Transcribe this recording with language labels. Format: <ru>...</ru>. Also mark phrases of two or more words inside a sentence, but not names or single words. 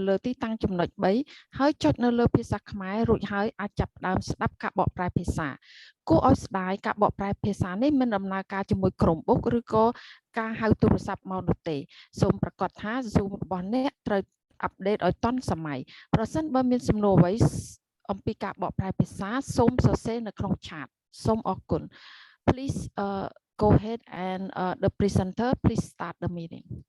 <km>លើទីតាំងចំណុច3ហើយចុចនៅលើភាសាខ្មែររួចហើយអាចចាប់ផ្ដើមស្ដាប់ការបកប្រែភាសាគួរឲ្យស្ដាយការបកប្រែភាសានេះមិនដំណើរការជាមួយ Chromebook ឬក៏ការហៅទូរស័ព្ទមកនោះទេសូមប្រាកដថា Zoom របស់អ្នកត្រូវ update ឲ្យទាន់សម័យប្រសិនបើមានសំណួរអ្វីអំពីការបកប្រែភាសាសូមសរសេរនៅក្នុង chat សូមអរគុណ</km> <en>Please go ahead and the presenter please start the meeting.</en>